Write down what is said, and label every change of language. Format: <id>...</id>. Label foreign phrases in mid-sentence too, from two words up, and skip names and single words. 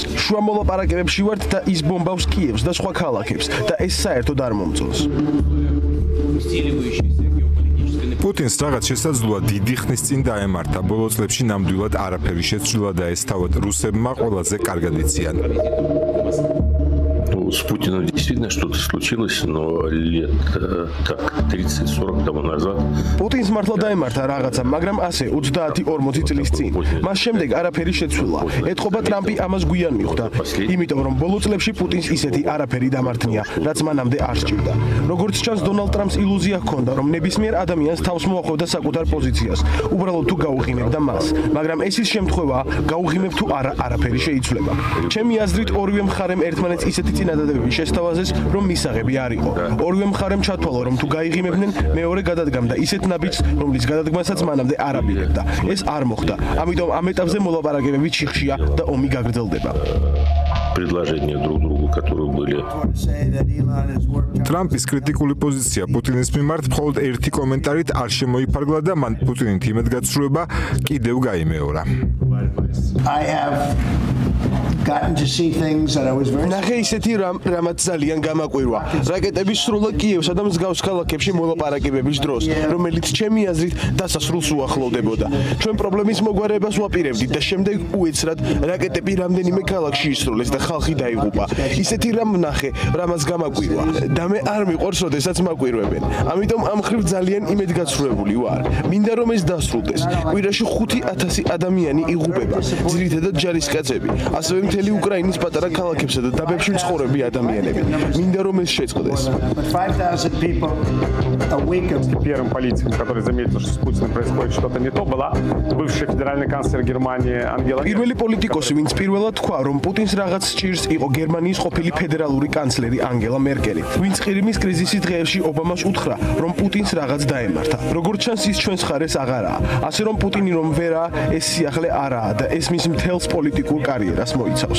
<ka>შუა მოლაპარაკებებში ვართ და ის ბომბავს კიევს და სხვა ქალაქებს და ეს საერთოდ არ მომწონს. პუტინს რაღაც შესაძლოა დიდი ხნის წინ დაემართა. ბოლო წლებში ნამდვილად არაფერი შეცვლილა და ეს თავად რუსებმა ყველაზე კარგად იციან.</ka> <ru>с Путиным действительно что-то случилось, но лет так 30-40 тому назад.</ru> <ka>პუტინს მართლა დაემართა რაღაცა, მაგრამ ასე 30-40 წლის წინ. მას შემდეგ არაფერი შეცვლილა. ეთყობა ტრამპი ამას გვიან მიხვდა. იმიტომ რომ ბოლო წლებში პუტინს ისეთი არაფერი დამართნია, რაც მანამდე არ სჭირდა. როგორც ჩანს, დონალდ ტრამპს ილუზია ჰქონდა, რომ ნებისმიერ ადამიანს თავს მოახვევდა საკუთარ პოზიციას. უბრალოდ თუ გაუღიმებდა მას, მაგრამ ეს ის შემთხვევაა, გაუღიმებ თუ არა, არაფერი შეიცვლება. ჩემი აზრით, ორივე მხარემ ერთმანეთს ისეთი წინადადებები შესთავაზეს, რომ მისაღები არ იყო. ორივე მხარემ ჩათვალა, რომ თუ გაიღიმებდნენ, მეორე გადადგამდა ისეთ ნაბიჯს, რომლის გადადგმასაც მანამდე არ აპირებდა. ეს არ მოხდა. ამიტომ ამ ეტაპზე მოლაპარაკებები ჩიხშია და ომი გაგრძელდება.</ka> <ru>Предложения друг другу, которые были.</ru> <ka>ტრამპის კრიტიკული პოზიცია პუტინის მიმართ მხოლოდ ერთი კომენტარით არ შემოიფარგლა და მან პუტინით იმედგაცრუება კიდევ გაიმეორა.</ka> <en>I have gotten to see things that I was very</en> <ka>ნახე ისეთი რამაც ძალიან გამაკვირვა. რაკეტები სრულად კიევსა და მსგავს ქალაქებში მოლაპარაკებების დროს, რომელიც ჩემი აზრით დასასრულს უახლოვდებოდა. ჩვენ პრობლემის მოგვარებას ვაპირებდით და შემდეგ უეცრად რაკეტები რამდენიმე ქალაქში ისროლეს და ხალხი დაიღუპა. ისეთი რამ ნახე, რამაც გამაკვირვა. და მე არ მიყვარს, როდესაც მაკვირვებენ. ამიტომ ამ ხრივ ძალიან იმედგაცრუებული ვარ. მინდა რომ ეს დასრულდეს. კვირაში 5,000 ადამიანი იღუპება. ძირითადად ჯარისკაცები. ასევე მთელი უკრაინის პატარა ქალაქებსა და დაბებში მცხოვრები ადამიანები. მინდა რომ ეს შეწყდეს.</ka> <en>5,000 people a week.</en> <ru>Первым политиком, который заметил, что с Путиным происходит что-то не то, была бывший федеральный канцлер Германии Ангела Меркель.</ru> <ka>პირველი პოლიტიკოსი, ვინც პირველად თქვა, რომ პუტინს რაღაც სჭირს, იყო გერმანიის ყოფილი ფედერალური კანცლერი ანგელა მერკელი, ვინც ყირიმის კრიზისის დღეებში ობამას უთხრა, რომ პუტინს რაღაც დაემართა. როგორც ჩანს, ის ჩვენს ხარეს აღარაა. ასე რომ პუტინი რომ ვერაა, ეს სიახლე არაა და ეს მის მთელს პოლიტიკურ კარიერას მოიცავს.</ka>